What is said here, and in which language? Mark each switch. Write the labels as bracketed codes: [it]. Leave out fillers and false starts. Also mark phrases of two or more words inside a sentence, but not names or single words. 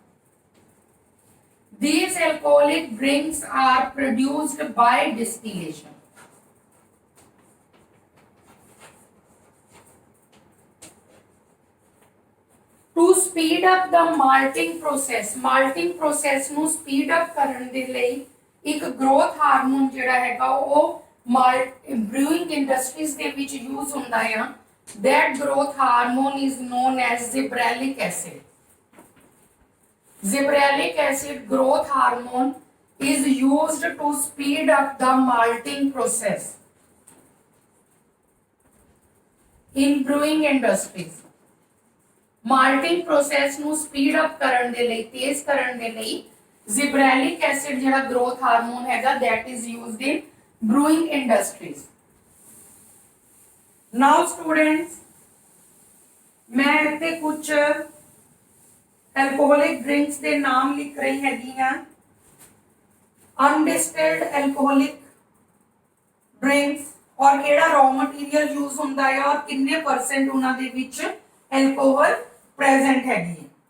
[en] These alcoholic drinks are produced by distillation. To speed up the malting process [pa] ਨੂੰ [en] speed up [pa] ਕਰਨ ਦੇ ਲਈ एक [en] growth hormone [pa] ਜਿਹੜਾ ਹੈਗਾ ਵੋ [en] brewing industries [pa] ਦੇ ਵਿਚ ਯੂਜ਼ ਹੁੰਦਾ ਹੈ। [en] That growth hormone is known as gibberellic acid. gibberellic acid growth hormone is used to speed up the malting process in brewing industries। malting process ਨੂੰ speed up [pa] ਕਰਨ ਦੇ ਲਈ, ਤੇਜ਼ ਕਰਨ ਦੇ ਲਈ [en] gibberellic acid ਜਿਹੜਾ growth hormone ਹੈਗਾ that is used in brewing industries। now students [pa] मैं ਇੱਥੇ ਕੁਝ [en] alcoholic drinks [pa] ਕੇ ਨਾਮ ਲਿਖ ਰਹੀ ਹੈਗੀ [en] undistilled alcoholic drinks [pa] ਔਰ ਕੇੜਾ [en] raw material [pa] ਯੂਜ਼ ਹੋਂਦਾ ਹੈ ਔਰ ਕਿੰਨੇ ਪਰਸੈਂਟ ਉਨ੍ਹਾਂ ਦੇ ਵਿਚ [en] alcohol present [pa] हैगी।